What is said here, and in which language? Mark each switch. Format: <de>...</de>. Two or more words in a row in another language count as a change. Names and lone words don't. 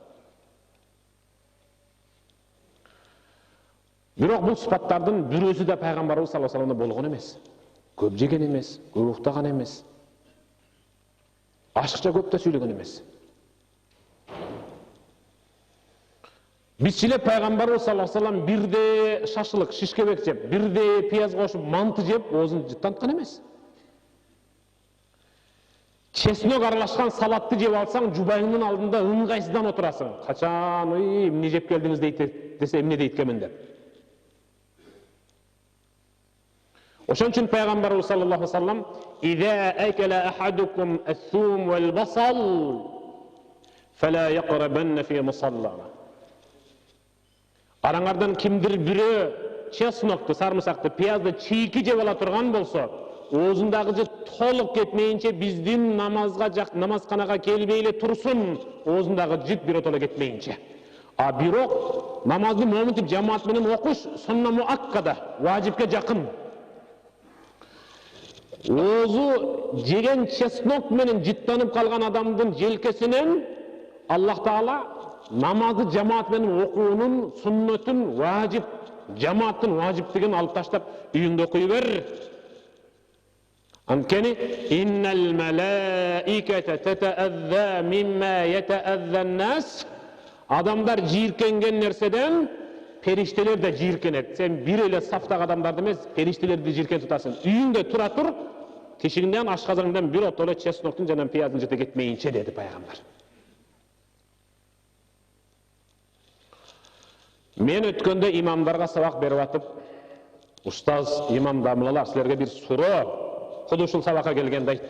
<ky>Бирок бул сыпаттардын бирөөсү да пайгамбарыбыз</ky> <ar>صلى الله عليه وسلم</ar> <ky>болгон эмес. Көп жеген эмес, көп уктаган эмес. Ашыкча көп да сүйлөгөн эмес. Бизчиле пайгамбарыбыз</ky> <ar>صلى الله عليه وسلم</ar> <ky>бирде шашлык, шишкебек жеп, бирде пияз кошуп, манты жеп, оозун жыттанткан эмес. Чеснок аралашкан салатты жеп алсаң, жубайыңдын алдында ыңгайсыздан отурасың. Качан, эмне жеп келдиңиз дейт десе, эмне дейт экенмин деп. Ошон үчүн пайгамбарыбыз</ky> <ar>صلى الله عليه وسلم إذا أكل أحدكم الثوم والبصل فلا يقربن في مصلانا».</ar> <ky>Араңардан кимдир бирөө чеснокты, сарымсакты, пиязды чийки жеп ала турган болсо, оозундагы же толук кетмейинче биздин намазканага келбей эле турсун, оозундагы жит биротоло кетмейинче. А бирок намазды моминтип жамаат менен окуш</ky> <ar>سنة مؤكدة,</ar> <ky>важипке жакын. Оозу жеген чеснок менен життанып калган адамдын желкесинен Аллах Таала намазды жамаат менен окуунун суннатын, важип, жамааттын важиптигин алып таштап үйүңдө окуй бер.</ky> <ar>Анткени إن الملائكة تتأذى مما يتأذى الناس.</ar> <ky>Адамдар жийиркенген нерседен периштелер да жийиркенет. Сен бир эле сафтагы адамдарды эмес, периштелерди жийиркен тутасың. Үйүңдө тура тур, тишигиңден ашказаңдан бир отоло чесноктун жана пияздын жете кетмейинче деди пайгамбар. Мен өткөндө имамдарга сабак берип атып, устаз имам дамылалар, силерге бир суроо куду ушул сабакка келгенде айттым.</ky>